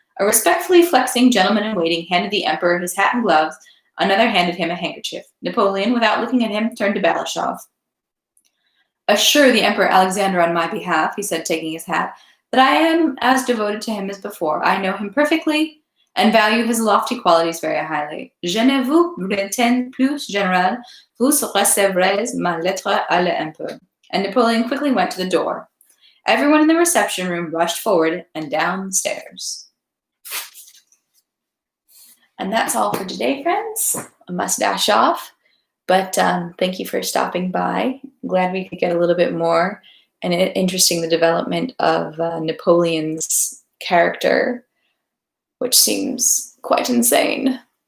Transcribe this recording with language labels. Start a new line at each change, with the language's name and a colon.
English: A respectfully flexing gentleman-in-waiting handed the emperor his hat and gloves. Another handed him a handkerchief. Napoleon, without looking at him, turned to Balashov. Assure the Emperor Alexander on my behalf, he said, taking his hat, that I am as devoted to him as before. I know him perfectly and value his lofty qualities very highly.
French: Je ne vous retiens plus, General. Vous recevrez ma lettre à l'Empereur.
English: And Napoleon quickly went to the door. Everyone in the reception room rushed forward and down the stairs. And that's all for today, friends. I must dash off. But thank you for stopping by. I'm glad we could get a little bit more and interesting the development of Napoleon's character, which seems quite insane.